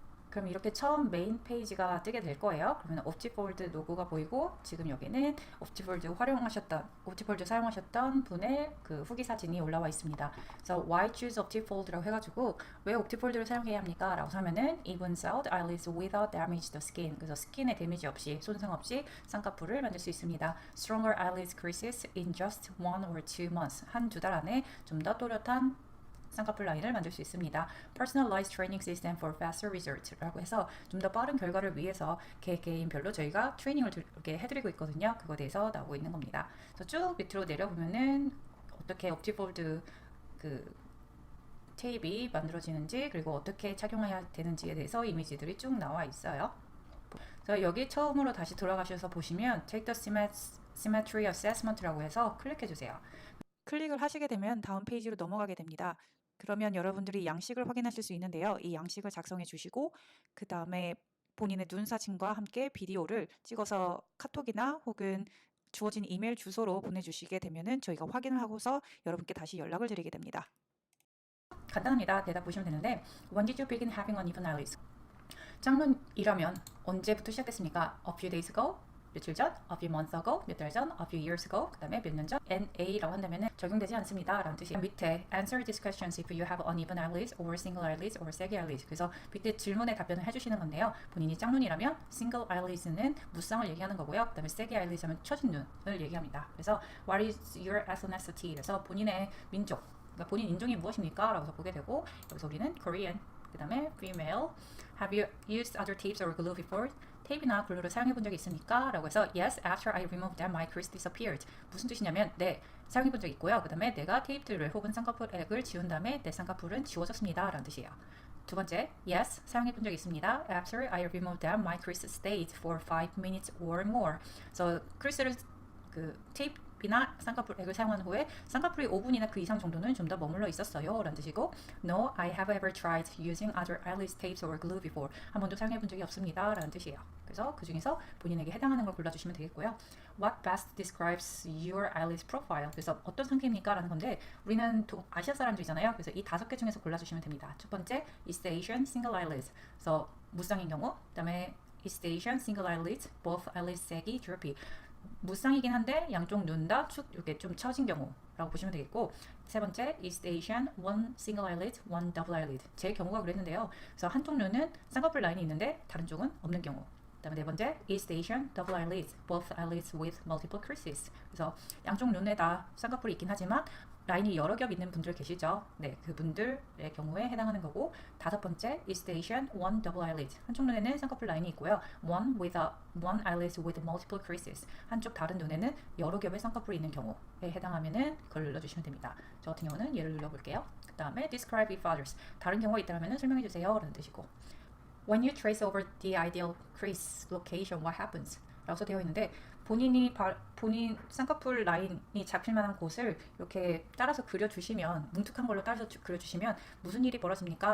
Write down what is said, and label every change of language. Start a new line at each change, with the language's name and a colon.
Korean: 그럼 이렇게 처음 메인 페이지가 뜨게 될 거예요. 그러면 옵티폴드 로고가 보이고 지금 여기는 옵티폴드 사용하셨던 분의 그 후기 사진이 올라와 있습니다. 그래서
English: Why choose
Korean: 옵티폴드라고 해가지고 왜 옵티폴드를 사용해야 합니까? 라고 하면은
English: Evens out eyelids without damage the skin.
Korean: 그래서 스킨에 데미지 없이 손상 없이 쌍꺼풀을 만들 수 있습니다.
English: Stronger eyelids creases in just 1 or 2 months.
Korean: 한 두 달 안에 좀 더 또렷한 쌍꺼풀 라인을 만들 수 있습니다.
English: Personalized Training System for Faster Results
Korean: 라고 해서 좀 더 빠른 결과를 위해서 개개인별로 저희가 트레이닝을 이렇게 해드리고 있거든요. 그거에 대해서 나오고 있는 겁니다. 그래서 쭉 밑으로 내려보면은 어떻게 옵티폴드 그 테이프가 만들어지는지 그리고 어떻게 착용해야 되는지에 대해서 이미지들이 쭉 나와 있어요. 그래서 여기 처음으로 다시 돌아가셔서 보시면
English: Take the Symmetry Assessment
Korean: 라고 해서 클릭해주세요. 클릭을 하시게 되면 다음 페이지로 넘어가게 됩니다. 그러면 여러분들이 양식을 확인하실 수 있는데요. 이 양식을 작성해 주시고 그 다음에 본인의 눈 사진과 함께 비디오를 찍어서 카톡이나 혹은 주어진 이메일 주소로 보내주시게 되면은 저희가 확인을 하고서 여러분께 다시 연락을 드리게 됩니다. 간단합니다. 대답 보시면 되는데
English: When did you begin having uneven eyelids?
Korean: 짝눈이라면 언제부터 시작됐습니까?
English: A few days ago?
Korean: 며칠 전,
English: a few months ago,
Korean: 몇 달 전,
English: a few years ago,
Korean: 그 다음에 몇 년 전, NA라고 한다면 적용되지 않습니다 라는 뜻이에요. 밑에
English: answer these questions if you have uneven eyelids or single eyelids or saggy eyelids.
Korean: 그래서 밑에 질문에 답변을 해주시는 건데요. 본인이 짝눈이라면 single eyelids는 무쌍을 얘기하는 거고요. 그 다음에 saggy eyelids 하면 처진 눈을 얘기합니다.
English: 그래서 what is your ethnicity?
Korean: 그래서 본인의 민족, 그러니까 본인 인종이 무엇입니까? 라고 보게 되고 여기서 우리는 Korean, 그 다음에 female.
English: Have you used other tapes or glue before?
Korean: 테이프나 글루를 사용해 본 적이 있습니까? 라고 해서
English: Yes, after I removed them, my crease disappeared.
Korean: 무슨 뜻이냐면 네, 사용해 본 적이 있고요. 그 다음에 내가 테이프들을 혹은 쌍꺼풀액을 지운 다음에 내 쌍꺼풀은 지워졌습니다 라는 뜻이에요. 두 번째, Yes, 사용해 본 적이 있습니다.
English: After I removed them, my crease stayed for 5 minutes or more.
Korean: 그래서 crease를 테이프나 쌍꺼풀액을 사용한 후에 쌍꺼풀이 5분이나 그 이상 정도는 좀 더 머물러 있었어요 라는 뜻이고
English: No, I have ever tried using other eyelid tapes or glue before.
Korean: 한 번도 사용해 본 적이 없습니다 라는 뜻이에요. 그래서 그 중에서 본인에게 해당하는 걸 골라주시면 되겠고요.
English: What best describes your eyelid profile?
Korean: 그래서 어떤 상태입니까? 라는 건데 우리는 아시아 사람들이잖아요. 그래서 이 5개 중에서 골라주시면 됩니다.
English: 첫 번째, East Asian single eyelids.
Korean: 그래서 무쌍인 경우. 그 다음에
English: East Asian single eyelids, both eyelids saggy, droopy.
Korean: 무쌍이긴 한데 양쪽 눈 다 축 이렇게 좀 처진 경우라고 보시면 되겠고 세 번째
English: East Asian one single eyelid, one double eyelid.
Korean: 제 경우가 그랬는데요. 그래서 한쪽 눈은 쌍꺼풀 라인이 있는데 다른 쪽은 없는 경우. 그다음에 네 번째
English: East Asian double eyelids, both eyelids with multiple creases.
Korean: 그래서 양쪽 눈에 다 쌍꺼풀이 있긴 하지만 라인이 여러 겹 있는 분들 계시죠? 네, 그분들의 경우에 해당하는 거고 다섯 번째
English: East Asian one double eyelid.
Korean: 한쪽 눈에는 쌍꺼풀 라인이 있고요.
English: One eyelid with multiple creases.
Korean: 한쪽 다른 눈에는 여러 겹의 쌍꺼풀이 있는 경우에 해당하면은 그걸 눌러주시면 됩니다. 저 같은 경우는 예를 눌러볼게요.
English: 그 다음에 Describe if others.
Korean: 다른 경우가 있다면 설명해주세요 라는 뜻이고
English: When you trace over the ideal crease location, what happens?
Korean: 라고 되어 있는데 본인 쌍꺼풀 라인이 잡힐 만한 곳을 이렇게 따라서 그려주시면 뭉툭한 걸로 따라서 그려주시면 무슨 일이 벌어집니까?